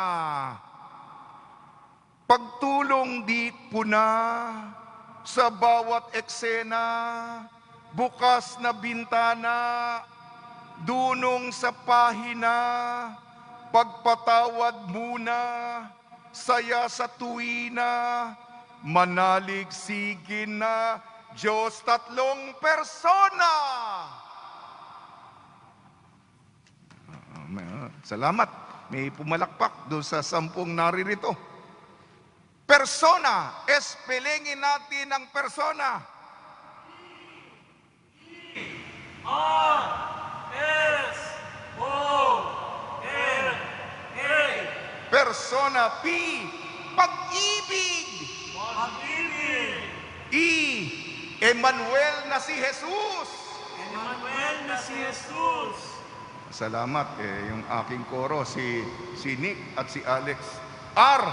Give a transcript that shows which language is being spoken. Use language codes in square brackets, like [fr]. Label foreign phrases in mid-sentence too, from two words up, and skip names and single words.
[tl] Pagtulong di puna sa bawat eksena, bukas na bintana, dunong sa pahina, pagpatawad muna, saya sa tuwina, manalig sigin na, Diyos tatlong persona. Salamat. May pumalakpak doon sa 10 naririto. Persona, espelengin natin ang persona. P-R-S-O-N-A. Persona, P, pag-ibig. Pag-ibig. E, Emmanuel na si Jesus. Emmanuel na si Jesus. Salamat, yung aking koro, si Nick at si Alex.